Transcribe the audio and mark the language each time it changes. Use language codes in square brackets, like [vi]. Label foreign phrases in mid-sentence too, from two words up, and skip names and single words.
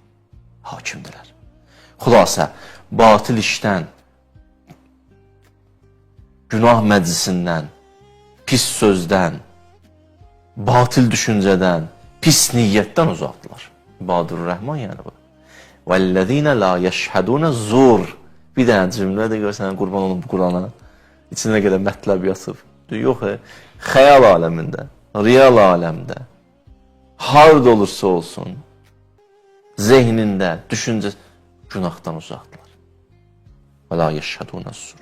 [az] Xülasə, batil işdən, günah məclisindən, pis sözdən, batil düşüncədən, pis niyyətdən uzaqdılar. İbadur-Rəhman yəni bu. [ar] وَالَّذِينَ لَا يَشْهَدُونَ zur. [az] Bir dənə cümlə də görsən, qurban olun bu Qurana. İçində qədər mətləb yatıb. Yox, xəyal aləmində, real aləmdə, harda olursa olsun, zehnində, düşüncə, günahdan uzaqdılar. [ar] و لا يشهدون زور.